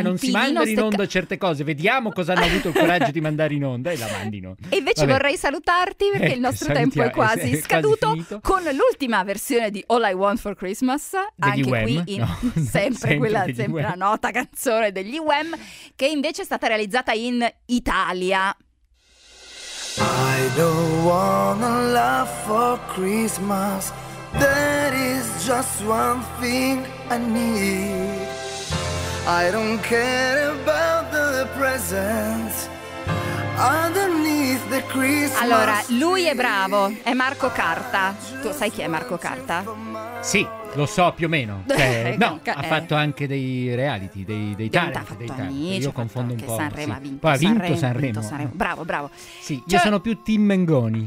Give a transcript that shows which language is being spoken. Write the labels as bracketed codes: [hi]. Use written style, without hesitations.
[it] non si mandano in onda certe cose, vediamo cosa hanno avuto il coraggio di mandare in onda e la mandino. E invece vabbè, vorrei salutarti perché il nostro tempo è quasi scaduto con l'ultima versione di All I Want For Christmas, degli Wham, qui in, no, sempre quella, sempre la nota canzone degli Wham, che invece è stata realizzata in Italia. [en] I don't wanna love for Christmas, there is just one thing I need. I don't care about the presents underneath the Christmas. [it] Allora, lui è bravo, è Marco Carta. Tu sai chi è Marco Carta? Sì, lo so più o meno. Cioè, no, ha fatto anche dei reality, dei talent, io confondo un po'. Sanremo, sì. Poi ha vinto Sanremo. Bravo, bravo. Sì, cioè, io sono più Tim Mengoni.